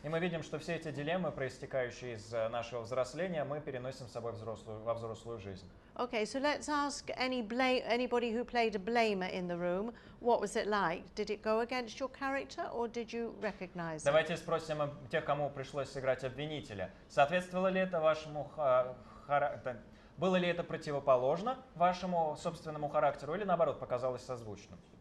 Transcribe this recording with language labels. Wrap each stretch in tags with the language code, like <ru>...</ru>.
<ru>И мы видим, что все эти дилеммы, проистекающие из нашего взросления, мы переносим с собой во взрослую жизнь.</ru> <en>Okay, so let's ask anybody who played a blamer in the room, what was it like? Did it go against your character, or did you recognize it?</en> <ru>Давайте спросим тех, кому пришлось сыграть обвинителя. Соответствовало ли это вашему характеру? Было ли это противоположно вашему собственному характеру, или наоборот показалось созвучным?</ru>